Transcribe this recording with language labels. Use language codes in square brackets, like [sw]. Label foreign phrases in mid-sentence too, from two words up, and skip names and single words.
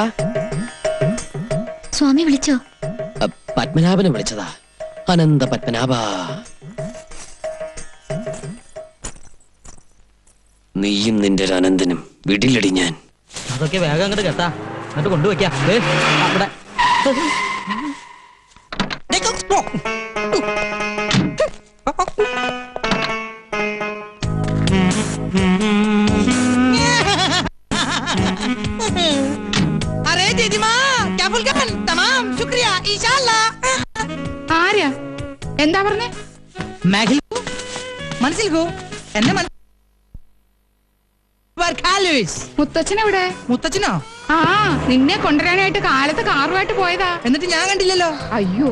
[ml] സ്വാമി വിളിച്ചോ? പത്മനാഭനെ വിളിച്ചതാ. അനന്ത പത്മനാഭ, നീയും നിന്റെ ഒരു അനന്തനും വിടിലടി ഞാൻ. അതൊക്കെ വേഗം അങ്ങോട്ട് കേട്ടാ, എന്നിട്ട് കൊണ്ടുവയ്ക്കാം. അവിടെ [hi] अरे दीदी माँ क्या बोल गए? तमाम शुक्रिया इंशाल्लाह. [ml] ആരാ? എന്താ പറഞ്ഞേ? മനസ്സിൽക്കോ എന്നെ മുത്തച്ഛനെവിടെ? മുത്തച്ഛനോ? ആ, നിന്നെ കൊണ്ടുവരാനായിട്ട് കാലത്ത് കാറുമായിട്ട് പോയതാ. എന്നിട്ട് ഞാൻ കണ്ടില്ലല്ലോ. അയ്യോ,